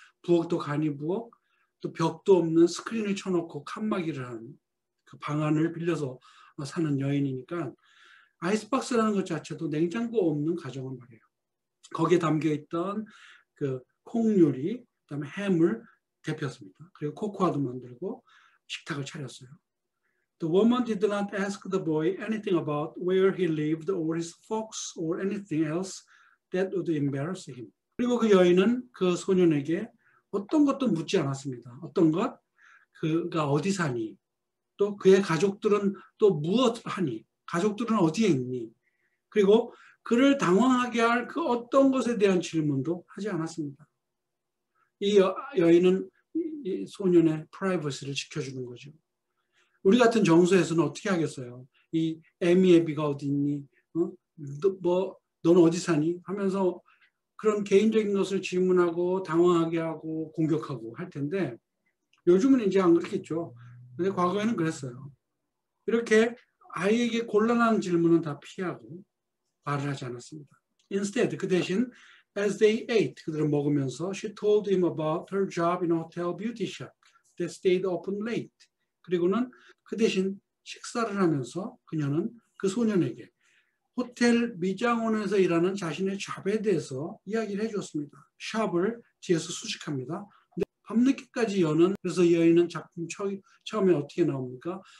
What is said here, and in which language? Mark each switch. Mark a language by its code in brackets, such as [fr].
[ko] 부엌도 간이 부엌, 또 벽도 없는 스크린을 쳐놓고 칸막이를 한 그 방안을 빌려서 사는 여인이니까 아이스박스라는 것 자체도 냉장고 없는 가정을 말해요. 거기에 담겨있던 그 콩요리, 그다음에 햄을 데폈습니다. 그리고 코코아도 만들고 식탁을 차렸어요. [en] The woman did not ask the boy anything about where he lived or his folks or anything else that would embarrass him. [ko] 그리고 그 여인은 그 소년에게 어떤 것도 묻지 않았습니다. 어떤 것? 그가 어디 사니? 또 그의 가족들은 또 무엇 하니? 가족들은 어디에 있니? 그리고 그를 당황하게 할 그 어떤 것에 대한 질문도 하지 않았습니다. 이 여인은 이 소년의 프라이버시를 지켜주는 거죠. 우리 같은 정서에서는 어떻게 하겠어요? 이 에미 애비가 어디 있니? 너는 어디 사니? 하면서 그런 개인적인 것을 질문하고 당황하게 하고 공격하고 할 텐데 요즘은 이제 안 그렇겠죠. 근데 과거에는 그랬어요. 이렇게 아이에게 곤란한 질문은 다 피하고 말을 하지 않았습니다. [en] Instead, [ko] 그 대신 [en] as they ate, [ko] 그들은 먹으면서 [en] she told him about her job in a hotel beauty shop that stayed open late. [ko] 그리고는 그 대신 식사를 하면서 그녀는 그 소년에게 호텔 미장원에서 일하는 자신의 잡에 대해서 이야기를 해주었습니다. 샵을 뒤에서 수식합니다. 근데 밤늦게까지 여는, 그래서 이 여인은 작품 처음에 어떻게 나옵니까?